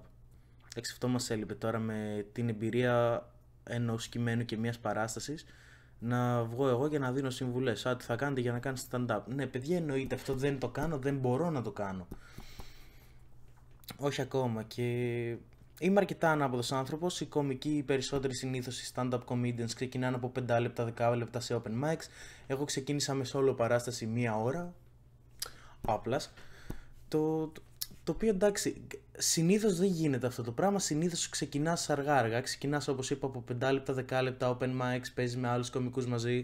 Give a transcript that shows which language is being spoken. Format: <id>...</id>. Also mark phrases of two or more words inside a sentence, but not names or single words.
<el>Αυτό μας έλειπε τώρα με την εμπειρία ενός κειμένου και μιας παράστασης, να βγω εγώ και να δίνω συμβουλές. Τι θα κάνετε για να κάνετε stand-up. Ναι, παιδιά, εννοείται, αυτό δεν το κάνω, δεν μπορώ να το κάνω. Όχι ακόμα. Και είμαι αρκετά ανάποδος άνθρωπος. Οι κομικοί, οι περισσότεροι συνήθως οι</el> <en>stand-up comedians</en> <el>ξεκινάνε από 5 λεπτά, 10 λεπτά σε</el> <en>open mics.</en> <el>Εγώ ξεκίνησα με solo παράσταση 1 ώρα. Απλάς. Το οποίο εντάξει, συνήθως δεν γίνεται αυτό το πράγμα. Συνήθως ξεκινάς αργά. Ξεκινάς όπως είπα από 5 λεπτά, 10 λεπτά</el> <en>open mics,</en> <el>παίζεις με άλλους κωμικούς μαζί.</el>